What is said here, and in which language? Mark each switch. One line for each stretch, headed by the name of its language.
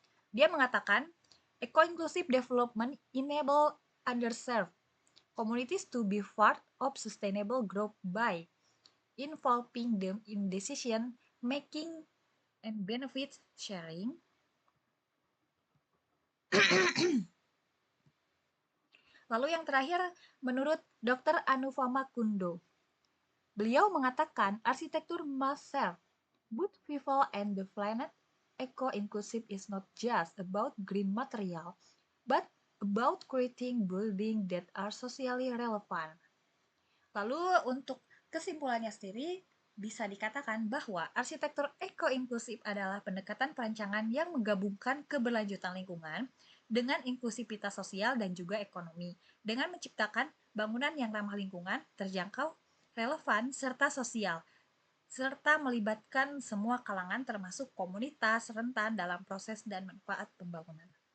Indonesian: Dia mengatakan,
English: eco-inclusive development enable underserved communities to be part of sustainable growth by involving them in decision making and benefit sharing.
Indonesian: Lalu yang terakhir, menurut Dr.
English: Anupama Kundo,
Indonesian: beliau mengatakan arsitektur
English: must serve both people and the planet. Eco-inclusive is not just about green material, but about creating buildings that are socially relevant.
Indonesian: Lalu untuk kesimpulannya sendiri, bisa dikatakan bahwa arsitektur eko-inklusif adalah pendekatan perancangan yang menggabungkan keberlanjutan lingkungan dengan inklusivitas sosial dan juga ekonomi, dengan menciptakan bangunan yang ramah lingkungan, terjangkau, relevan, serta sosial, serta melibatkan semua kalangan termasuk komunitas rentan dalam proses dan manfaat pembangunan.